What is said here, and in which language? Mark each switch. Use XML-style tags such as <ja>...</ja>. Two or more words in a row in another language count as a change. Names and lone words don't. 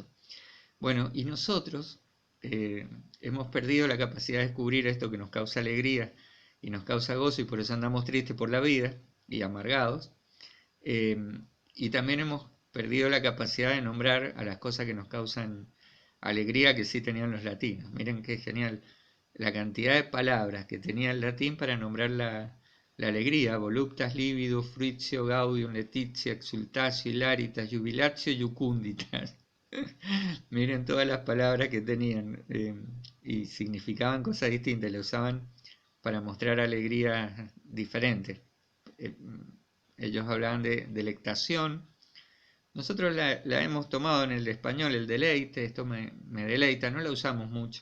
<es>Bueno, y nosotros hemos perdido la capacidad de descubrir esto que nos causa alegría y nos causa gozo y por eso andamos tristes por la vida y amargados. Eh, y también hemos perdido la capacidad de nombrar a las cosas que nos causan alegría que sí tenían los latinos. Miren qué genial la cantidad de palabras que tenía el latín para nombrar la alegría:</es> <la>voluptas, libido, fruitio, gaudium, letitia, exultatio, hilaritas, jubilatio, jucunditas.</la> <es>Miren todas las palabras que tenían y significaban cosas distintas, le usaban para mostrar alegrías diferentes. Eh, Ellos hablaban de delectación. Nosotros la hemos tomado en el español, el deleite, esto me deleita, no la usamos mucho.</es>